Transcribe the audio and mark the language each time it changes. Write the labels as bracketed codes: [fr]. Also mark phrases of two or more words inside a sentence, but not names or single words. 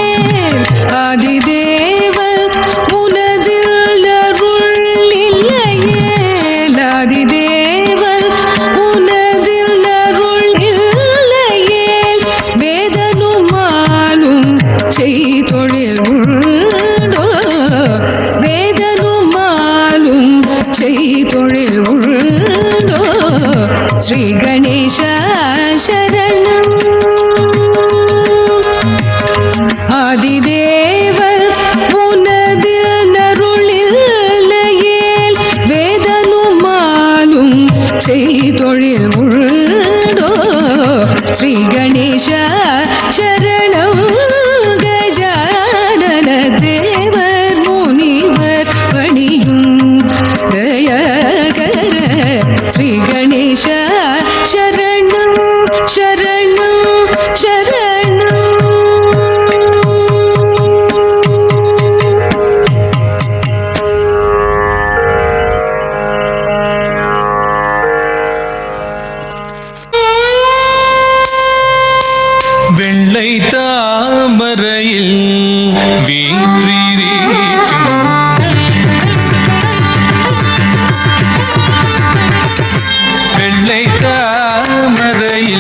[ta] ஆதிதேவர் உனதின்னருள் இல்லையே ஆதிதேவர் உனதின்னருள் இல்லையே வேதனுமாலும் செய்தொழில் உண்டோ வேதனுமாலும் செய்தொழில் உண்டோ [sa] श्री गणेश शरणं [ta] आदिदेवर உனதின்னருளில்லையேல் வேதனுமாலும் செய்தொழில் உண்டோ [sa] श्री गणेश शरणं गजानन देवर मुनिवर पणियुं दयाकर श्री गणेश शरणं शरणं शरणं [ta] வெள்ளை தாமரையில் வீற்றிருக்கும் வெள்ளை தாமரையில்